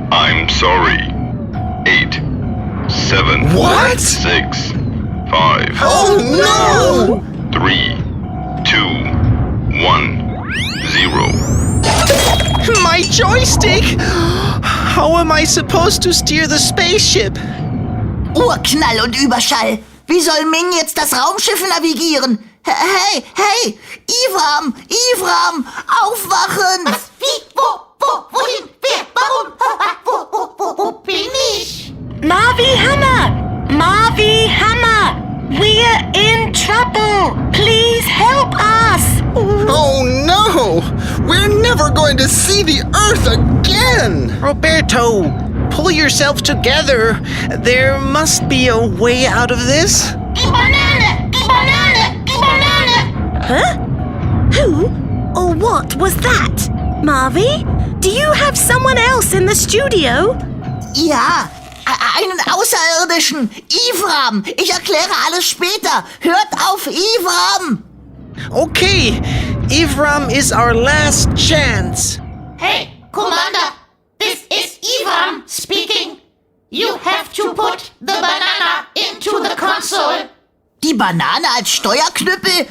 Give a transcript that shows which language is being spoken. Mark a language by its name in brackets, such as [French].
[English] I'm sorry. 8, 7, What? 6, 5, Oh no! 3, 2, 1, 0. My joystick! How am I supposed to steer the spaceship? [German] Urknall und Überschall. Wie soll Ming jetzt das Raumschiff navigieren? Hey, Ifram, aufwachen! Was? Wie? Wohin? Wer? Warum? Wo bin ich? [English] Marvi Hämmer! We're in trouble! Please help us! Oh no! We're never going to see the Earth again! Roberto, pull yourself together. There must be a way out of this. [German] Die Banane! [English] Huh? Who or what was that? Marvi? Do you have someone else in the studio? [German] Ja, einen Außerirdischen. Ifram. Ich erkläre alles später. Hört auf, Ifram. [English] Okay, Ifram is our last chance. Hey, Commander! This is Ivan speaking. You have to put the banana into the console. [German] Die Banane als Steuerknüppel?